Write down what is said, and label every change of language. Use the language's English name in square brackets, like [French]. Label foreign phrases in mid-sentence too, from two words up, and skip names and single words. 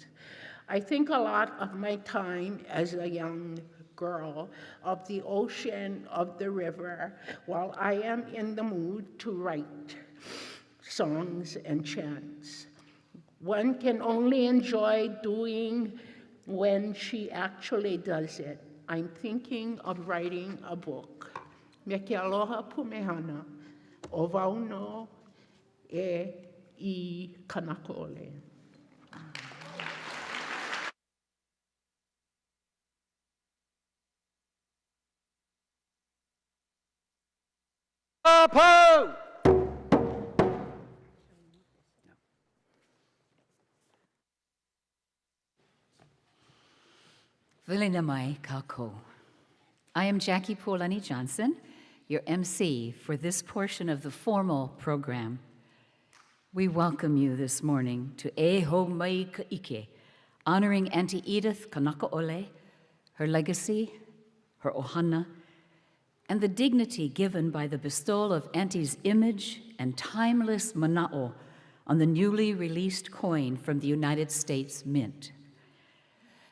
[English] I think a lot of my time as a young girl of the ocean, of the river, while I am in the mood to write songs and chants. One can only enjoy doing when she actually does it. I'm thinking of writing a book. [Hawaiian] Me ke aloha pumehana, o wau no I Kanaka ole. Apo! Vilina mai kako. [English] I am Jackie Polani Johnson, your MC for this portion of the formal program. We welcome you this morning to E Ho Mai Ka'ike, honoring Auntie Edith Kanaka ole, her legacy, her ohana, and the dignity given by the bestowal of Auntie's image and timeless mana'o on the newly released coin from the United States Mint.